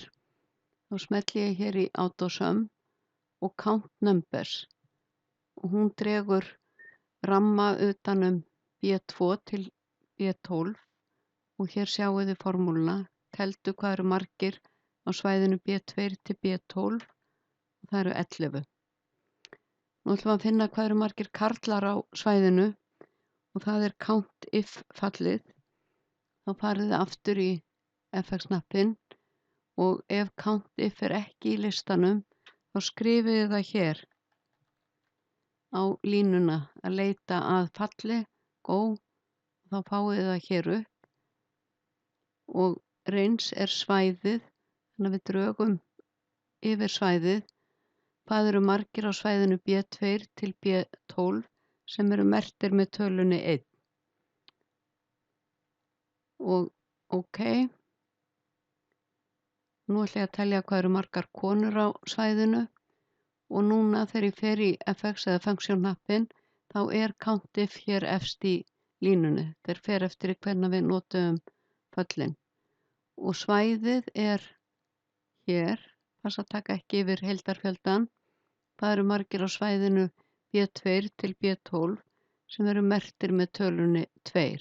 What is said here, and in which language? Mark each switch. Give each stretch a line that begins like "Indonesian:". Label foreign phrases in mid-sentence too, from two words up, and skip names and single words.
Icelandic: Þá smelli ég hér í AutoSum og Count Numbers og hún dregur ramma utanum B2 til B12 og hér sjáu þið formúluna. Teldu hvað eru margir á svæðinu B2 til B12 og það eru 11. Nú ætlum við að finna hvað eru margir karlar á svæðinu og það er count if fallið. Þá farið þið aftur í FX-hnappinn og ef count if er ekki í listanum þá skrifið þið það hér á línuna að leita að falli, go, þá fáið þið það hér upp og reyns er svæðið, þannig að við drögum yfir svæðið hvað eru margir á svæðinu B2 til B12 sem eru merktir með tölunni 1. Og OK. Nú ætla ég að telja hvað eru margar konur á svæðinu og núna þegar ég fer í FX eða function-hnappinn þá er count if hér efst í línunni. Þeir fer eftir í hvernig við notum föllin. Og svæðið er hér, þess að taka ekki yfir heildarfjöldan. Það eru margir á svæðinu B2 til B12 sem eru merktir með tölunni 2.